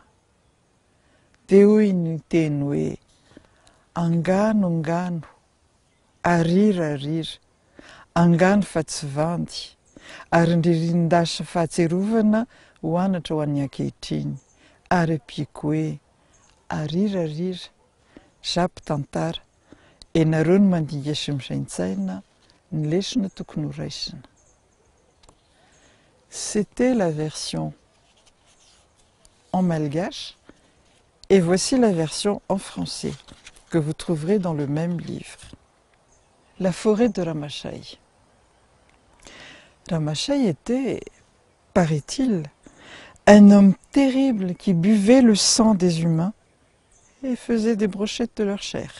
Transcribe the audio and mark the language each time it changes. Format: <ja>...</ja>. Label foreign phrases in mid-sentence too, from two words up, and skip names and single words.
<mg>Dia hoy ny teny hoe angano angano, arira arira, angano fa tsy vandy, ary ndririndasa fahatserovana ho anatra ho an'ny ankehitriny, ary ampiako hoe arira arira, zapy tantara, ianareo no mandinga sy misaintsaina ny lesona tokony ho raisina.</mg> <fr>C'était la version en malgache et voici la version en français que vous trouverez dans le même livre. La forêt de Ramasay. Ramasay était, paraît-il, un homme terrible qui buvait le sang des humains et faisait des brochettes de leur chair.</fr>